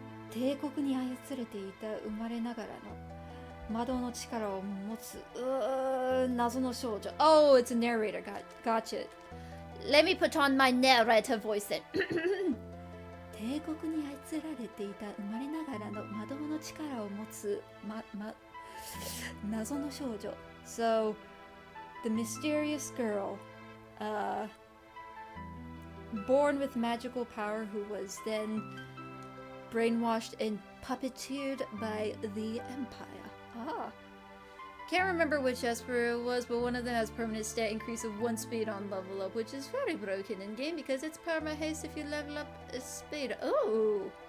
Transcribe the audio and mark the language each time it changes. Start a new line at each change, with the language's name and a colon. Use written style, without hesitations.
Japanese: 帝国に操れていた生まれながらの魔導の力を持つ謎の少女.
English: Oh, it's a narrator. Gotcha. Let me put on my narrator voice then.
Japanese: 帝国に操られていた生まれながらの魔導の力を持つ謎の少女.
English: So, the mysterious girl, born with magical power, who was then brainwashed and puppeteered by the Empire. Ah. Can't remember which Esper it was, but one of them has permanent stat increase of 1 speed on level up, which is very broken in game because it's perma haste if you level up a speed. Oh!